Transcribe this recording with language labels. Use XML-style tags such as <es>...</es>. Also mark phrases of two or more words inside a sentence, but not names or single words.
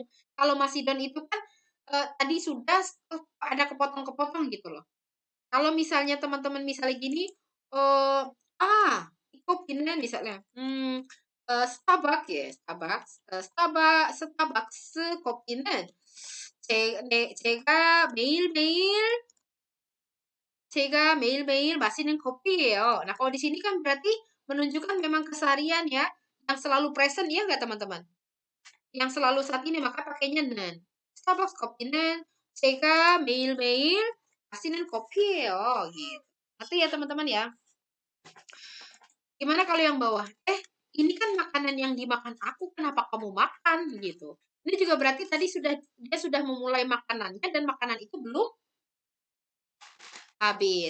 <id>Kalau Masidon itu kan tadi sudah ada kepotong-kepotong gitu loh. Kalau misalnya teman-teman misalnya gini, eh kopinya misalnya, Starbucks ya, Starbucks kopi는</id> <ko>제가 매일매일 마시는 커피예요.</ko> <id>Nah, kalau di sini kan berarti menunjukkan memang keseharian ya, yang selalu present ya nggak teman-teman? Yang selalu saat ini maka pakainya 는.</id> <ko>Starbucks kopi는 제가 매일매일 마시는 커피예요.</ko> <id>Gitu. Ngerti ya teman-teman ya? Gimana kalau yang bawah? Ini kan makanan yang dimakan aku, kenapa kamu makan gitu? Ini juga berarti tadi dia sudah memulai makanannya dan makanan itu belum habis.</id>